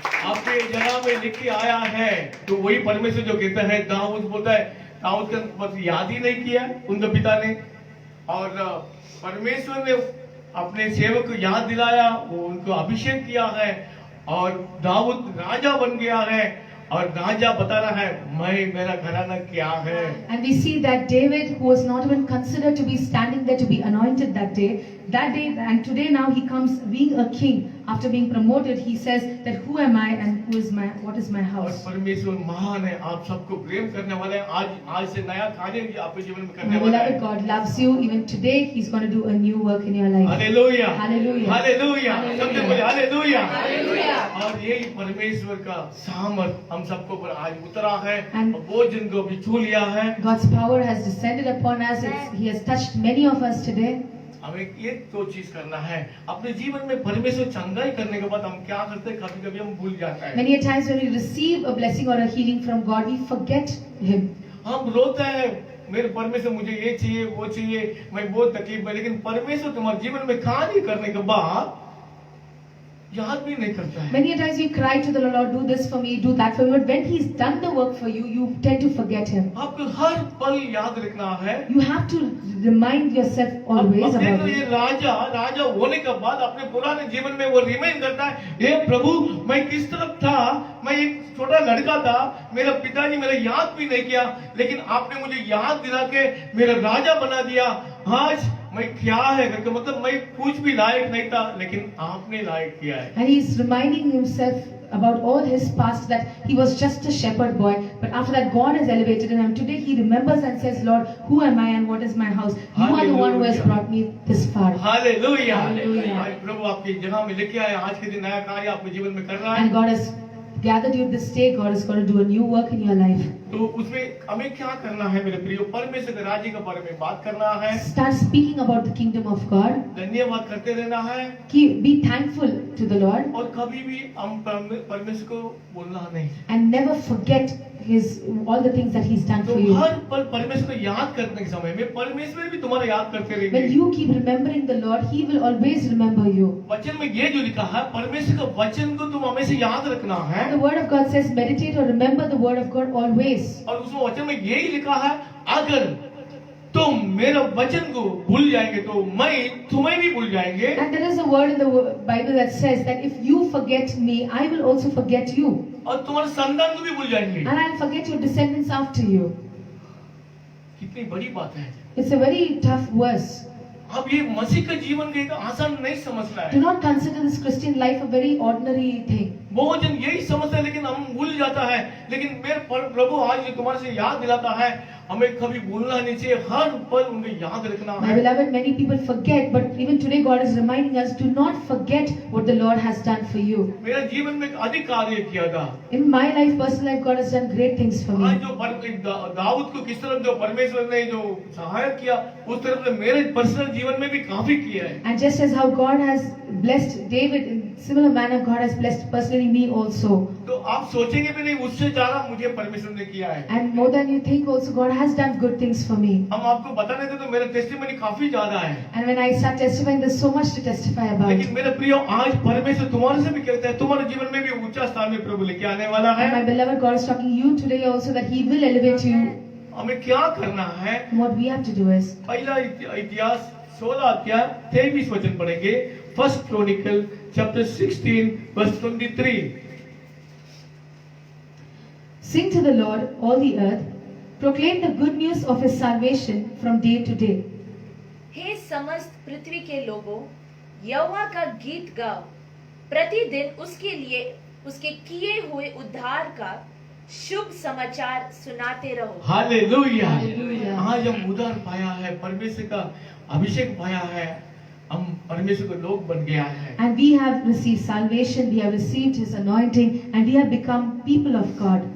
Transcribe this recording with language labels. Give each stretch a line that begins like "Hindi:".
Hindi: आपके जगह में लिख के आया है, तो वही परमेश्वर जो कहता है, दाऊद बोलता है, दाऊद का बस याद ही नहीं किया उनके पिता ने, और परमेश्वर ने अपने सेवक को याद दिलाया, वो उनको अभिषेक किया है और दाऊद राजा बन गया है और राजा बता रहा है मैं, मेरा घराना क्या है।
English: And we see that David, who was not even considered to be standing there to be anointed that day, and today now he comes being a king. After being promoted, he says that who am I and what is my
Hindi: और
English: house?
Hindi: परमेश्वर महान है, आप सबको प्रेम करने वाले हैं। आज से नया कार्य आपके जीवन में करने
English: My
Hindi: वाला
English: beloved,
Hindi: है।
English: God loves you. Even today, He's going to do a new work in your life.
Hindi: Hallelujah,
English: Hallelujah.
Hindi: Hallelujah, सबसे बोले हालेलुया।
English: Hallelujah.
Hindi: और यही परमेश्वर का सामर्थ हम सबको पर आज उतरा है
English: And-
Hindi: और वो जिनको भी छू लिया है।
English: God's power has descended upon us. He has touched many of us today.
Hindi: हमें ये दो चीज करना है अपने जीवन में। परमेश्वर चंगाई करने के बाद हम क्या करते हैं, कभी कभी हम भूल जाते हैं।
English: Many a times when we receive a blessing or a healing from God, we forget Him.
Hindi: हम रोते हैं, मेरे परमेश्वर मुझे ये चाहिए वो चाहिए, मैं बहुत तकलीफ में, लेकिन परमेश्वर तुम्हारे जीवन में कार्य करने के बाद याद भी नहीं करता है।
English: Many a times we cry to the Lord, do this for me, do that for me. But when He's done the work for you, you tend to forget Him.
Hindi: आपको हर पल याद रखना है।
English: You have to remind yourself always
Hindi: अब देख
English: about
Hindi: लो, ये
English: it.
Hindi: राजा होने के बाद अपने पुराने जीवन में वो रिमाइंड करता है, हे प्रभु मैं किस तरफ था, मैं एक छोटा लड़का था, मेरा पिताजी मेरा याद भी नहीं किया, लेकिन आपने मुझे याद दिला के मेरा राजा बना दिया। आज मैं क्या है करके, मतलब मैं कुछ भी लायक नहीं था, लेकिन आपने लायक किया है।
English: And he's reminding himself about all his past, that he was just a shepherd boy, but after that God has elevated him. Today he remembers and says, Lord, who am I and what is my house? You are the one who has Hallelujah. brought me this far.
Hindi: Hallelujah.
English: Hallelujah.
Hindi: आज प्रभु आपकी जगह में लेके आए, आज के दिन नया कार्य आपके जीवन में कर रहा है।
English: And God has gathered you this day. God is going to do a new work in your life.
Hindi: तो उसमें हमें क्या करना है मेरे प्रियो, परमेश्वर के राज्य के बारे में बात करना है,
English: Start speaking about the kingdom of God.
Hindi: धन्यवाद करते रहना है,
English: Be thankful to the Lord
Hindi: और कभी भी हम परमेश्वर को बोलना नहीं।
English: and never forget all the things that He's done
Hindi: तो
English: for you.
Hindi: हर पल परमेश्वर को याद करने के समय में परमेश्वर भी तुम्हारा याद करते
English: When
Hindi: रहेंगे।
English: you keep remembering the Lord, He will always remember you.
Hindi: वचन में ये जो लिखा है, परमेश्वर का वचन को तुम हमेशा याद रखना है।
English: And the Word of God says, meditate or remember the Word of God always.
Hindi: और उसमें वचन में यही लिखा है, अगर तुम मेरा वचन को भूल जाएंगे तो मैं तुम्हें भी भूल जाएंगे।
English: And there is a word in the Bible that says that if you forget me, I will also forget you.
Hindi: और तुम्हारे संतान को भी भूल जाएंगे।
English: And I'll forget your descendants after you.
Hindi: कितनी बड़ी बात है।
English: It's a very tough verse.
Hindi: अब ये मसीह का जीवन का एक आसान नहीं समझना
English: Do
Hindi: है।
English: not consider this Christian life a very ordinary thing.
Hindi: बहुत जन यही समझते हैं, लेकिन हम भूल जाता है। लेकिन मेरे प्रभु आज ये तुम्हारे से याद दिलाता है, हमें कभी भूलना नहीं चाहिए, हर पल उन्हें याद रखना
English: My
Hindi: है।
English: beloved, many people forget, but even today God is reminding us, do not forget what the Lord has done for you.
Hindi: मेरा जीवन में एक अधिक कार्य किया था।
English: In my life, personal life, God has done great things for
Hindi: आज
English: me.
Hindi: जो दाऊद को किस तरह जो परमेश्वर ने जो सहायक किया, उस तरह से मेरे पर्सनल जीवन में भी काफी किया है।
English: And just as how God has blessed David, in similar manner, God has blessed personally me also.
Hindi: तो आप सोचेंगे भी नहीं, उससे ज्यादा मुझे परमेश्वर ने किया है।
English: And more than you think, also God has done good things for me.
Hindi: हम आपको बताने थे तो मेरा टेस्टिमनी काफी ज्यादा है।
English: And when I start testifying, there's so much to testify about.
Hindi: लेकिन मेरे प्रियो, आज परमेश्वर तुम्हारे से भी कहता है, तुम्हारे जीवन में भी ऊंचा स्थान में प्रभु लेके आने वाला
English: And my
Hindi: है।
English: beloved, God is talking to you today also that He will elevate you.
Hindi: हमें क्या करना है?
English: And what we have to do is,
Hindi: पहला इतिहास 16 अध्याय 23 वचन पढ़ेंगे।
English: First Chronicle chapter 16 verse 23। sing to the Lord, all the earth, proclaim the good news of His salvation from day to day.
Hindi: हे समस्त पृथ्वी के लोगों, यहोवा का गीत गाओ, प्रतिदिन उसके लिए उसके किए हुए उद्धार का शुभ समाचार सुनाते रहो। हालेलुया। हालेलुया। आज हम उद्धार पाया है, परमेश्वर का अभिषेक पाया है, हम परमेश्वर के लोग बन गया है।
English: And we have received salvation, we have received His anointing, and we have become people of God.